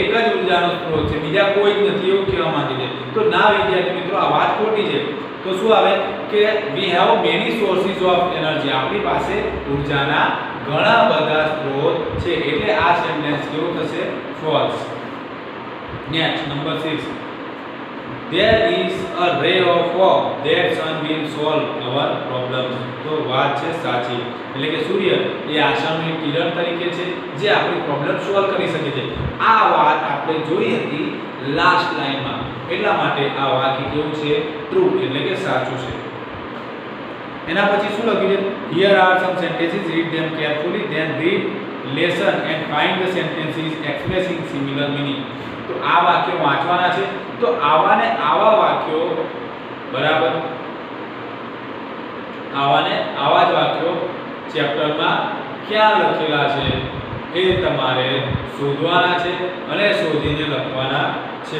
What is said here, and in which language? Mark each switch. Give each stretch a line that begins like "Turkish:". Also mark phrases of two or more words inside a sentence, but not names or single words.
Gujarati: જ ઊર્જાનો સ્ત્રોત છે બીજા કોઈ જ નથી એવું કહેવા માંગે છે તો ના વિદ્યાર્થી મિત્રો આ વાત ખોટી છે તો શું આવે કે
English: we have many sources of energy
Gujarati: આપણી પાસે ઊર્જાના ઘણા બધા સ્ત્રોત છે એટલે આ સેન્ટેન્સ કેવું થશે
English: false next number 6 there is a ray of hope that sun will solve our problems
Gujarati: તો વાત છે સાચી એટલે કે સૂર્ય એ આશાનું એક કિરણ તરીકે છે જે આપણી
English: problem solve
Gujarati: કરી શકે છે આ વાત આપણે જોઈ હતી લાસ્ટ લાઈનમાં એટલા માટે આ વાક્ય કેવું છે ટ્રુ એટલે કે સાચું છે એના પછી શું લખ્યું છે
English: here are some sentences read them carefully then read lesson and find the sentences expressing similar meaning
Gujarati: તો આ વાક્યો વાંચવાના છે તો આવા ને આવા વાક્યો બરાબર, આવા જ વાક્યો ચેપ્ટરમાં ક્યાં લખેલા છે એ તમારે શોધવાના છે અને શોધીને લખવાના છે.